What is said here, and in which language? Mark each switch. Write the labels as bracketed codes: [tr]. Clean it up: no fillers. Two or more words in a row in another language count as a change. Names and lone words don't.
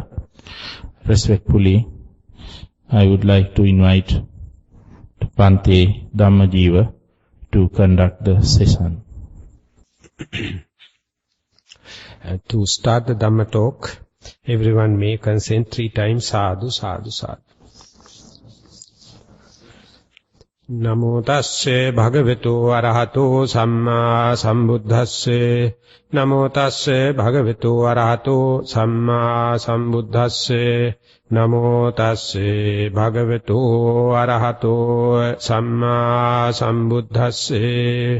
[en] Respectfully, I would like to invite Bhante Dhammajiva to conduct the session. To start the Dhamma talk, everyone may consent 3 times, [pi] sadhu, sadhu, sadhu. Namo tasse bhagavato arahato samma sambuddhasse. Namo tasse bhagavato arahato samma sambuddhasse. Namo tasse bhagavato arahato samma sambuddhasse.